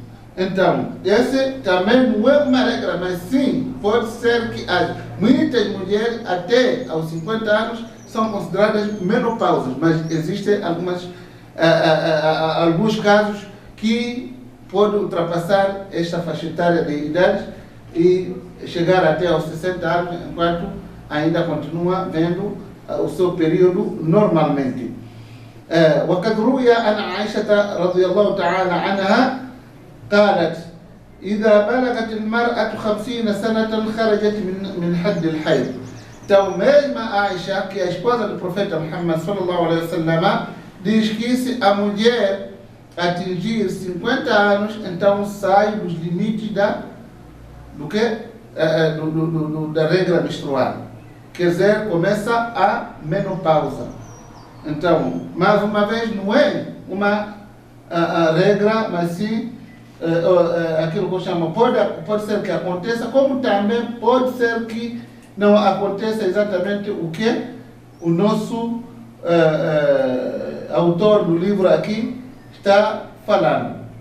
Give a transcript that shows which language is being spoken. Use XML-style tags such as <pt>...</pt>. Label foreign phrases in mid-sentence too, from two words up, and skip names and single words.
<pt>Então, esse também não é uma regra, mas sim, pode ser que muitas mulheres até aos 50 anos são consideradas menopausas, mas existem alguns casos que podem ultrapassar esta faixa etária de idade e chegar até aos 60 anos, enquanto ainda continua vendo o seu período normalmente.</pt> <ar>وقد روي عن عائشة رضي الله تعالى عنها قالت إذا بلغت المرأة 50 سنة خرجت من حد الحيض.</ar> <pt>Então, mesmo a Aisha, que é a esposa do profeta Muhammad</pt> <ar>صلى الله عليه وسلم,</ar> <pt>diz que se a mulher atingir 50 anos, então sai dos limites da regra menstrual. Quer dizer, começa a menopausa. Então, mais uma vez, não é uma regra, mas sim aquilo que eu chamo, pode ser que aconteça, como também pode ser que não aconteça exatamente o que o nosso autor do livro aqui está falando.</pt>